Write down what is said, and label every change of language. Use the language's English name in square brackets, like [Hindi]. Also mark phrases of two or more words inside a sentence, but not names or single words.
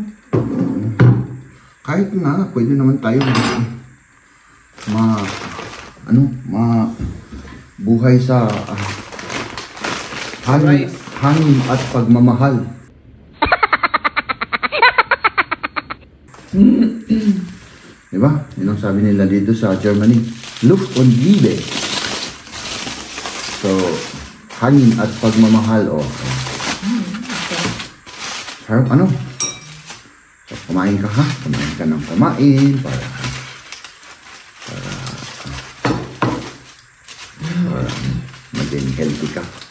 [Filipino] Kahit na, pwede naman tayo buhay sa hangin at pagmamahal. Diba? Yun ang sabi nila dito sa Germany. [German] Luft und Liebe. So, [Filipino] hangin at pagmamahal. Oh. Sarap ano? So, kumain ka ha? Kumain ka ng kumain para maging healthy ka.